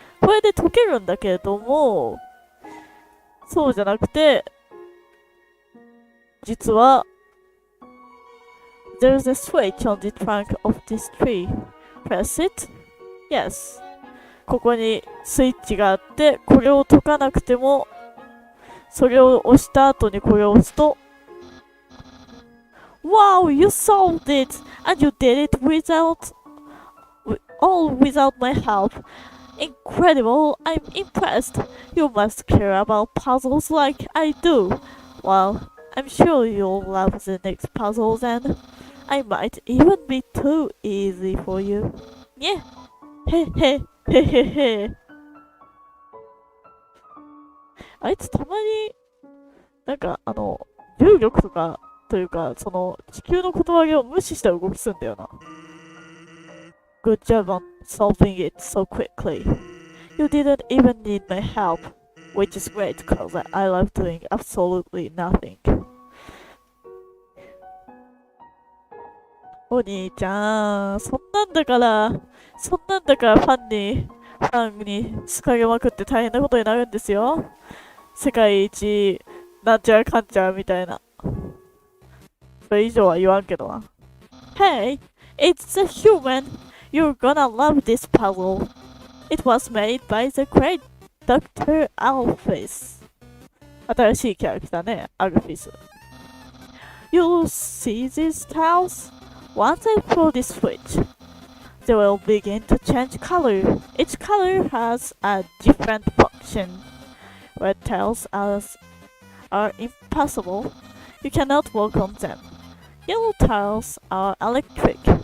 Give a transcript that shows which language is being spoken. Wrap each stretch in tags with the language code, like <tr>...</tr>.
<ja>これで解けるんだけれども、そうじゃなくて、実は、</ja> <en>There's a switch on the trunk of this tree. Press it? Yes.</en> <ja>ここにスイッチがあって、これを解かなくても、それを押した後にこれを押すと、</ja> <en>Wow, you solved it! And you did it all without my help. Incredible! I'm impressed. You must care about puzzles like I do. Well, I'm sure you'll love the next puzzle then. I might even be too easy for you. Yeah. He.</en> <ja>あいつたまに、なんか重力とか、というか、その地球のことわげを無視した動きするんだよな。</ja> <en>Good job on solving it so quickly. You didn't even need my help, which is great because I love doing absolutely nothing.</en> <ja>お兄ちゃん、そんなんだからファンに好かれまくって大変なことになるんですよ。世界一、なんちゃらかんちゃらみたいな。それ以上は言わんけどな。</ja> <en>Hey, it's the human. You're gonna love this puzzle. It was made by the great Dr. Alphys.</en> <ja>新しいキャラクターね、アルフィス。</ja> <en>You'll see these tiles? Once I pull this switch, they will begin to change color. Each color has a different function. Red tiles are impossible. You cannot walk on them. Yellow tiles are electric.</en>